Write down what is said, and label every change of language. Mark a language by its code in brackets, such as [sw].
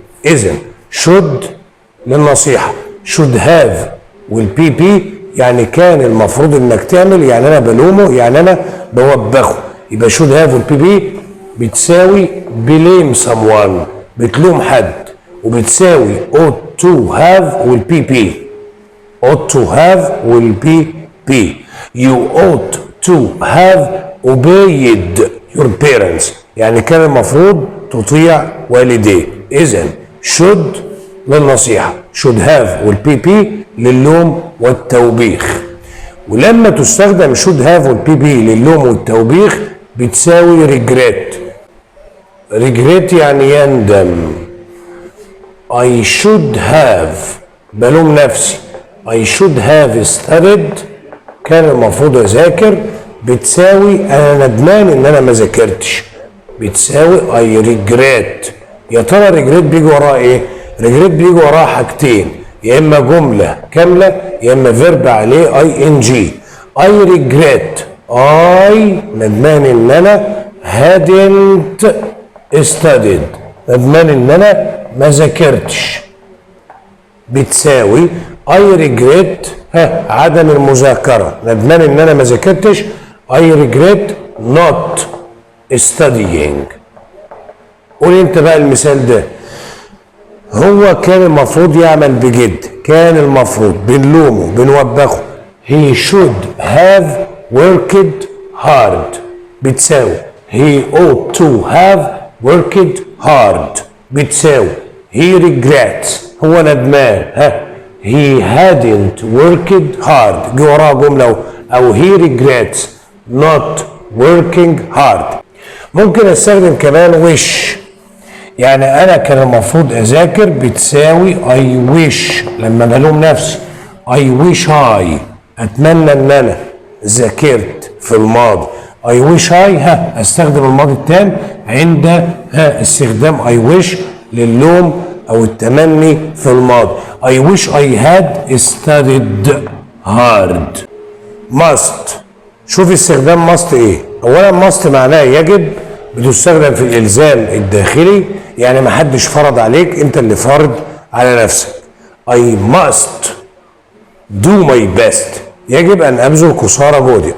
[ar] اذا should للنصيحة، should have والبي بي يعني كان المفروض انك تعمل، يعني انا بلومه يعني انا بوبخه، يبقى should have والبي بي بتساوي [en] blame someone، [ar] بتلوم حد، وبتساوي ought to have والبي بي. ought to have والبي بي. [en] you ought to have obeyed your parents، [ar] يعني كان المفروض تطيع والديك. اذا should للنصيحة، should have والبي بي للوم والتوبيخ. ولما تستخدم should have والبي بي للوم والتوبيخ بتساوي regret. regret يعني يندم. I should have بلوم نفسي، [en] I should have studied [ar] كان المفروض اذاكر، بتساوي انا ندمان ان انا ما ذاكرتش، بتساوي I regret. يا ترى regret بيجي وراه ايه؟ regret بيجي وراه حاجتين، يا اما جمله كامله يا اما فيرب عليه ing. I regret I ندمان ان انا hadn't studied، ندمان ان انا ما ذاكرتش، بتساوي I regret عدم المذاكرة، ندمان ان انا ما ذاكرتش [en] I regret not studying. [ar] قول انت بقى المثال ده. هو كان المفروض يعمل بجد، كان المفروض بنلومه بنوبخه [en] he should have worked hard، [ar] بتساوي [en] he ought to have worked hard، [ar] بتساوي he regrets هو ندمان he hadn't worked hard، جه وراها جملة أو [en] he regrets not working hard. [ar] ممكن استخدم كمان wish، يعني أنا كان المفروض أذاكر، بتساوي I wish لما بلوم نفسي I wish I أتمنى إن أنا ذاكرت في الماضي I wish I أستخدم الماضي التام عند استخدام I wish للوم أو التمني في الماضي. [en] I wish I had studied hard. [ar] must، شوف استخدام must ايه. اولا must معناه يجب، بتستخدم في الالزام الداخلي، يعني ما حدش فرض عليك، انت اللي فرض على نفسك. [en] I must do my best، [ar] يجب ان ابذل قصارى جهدي.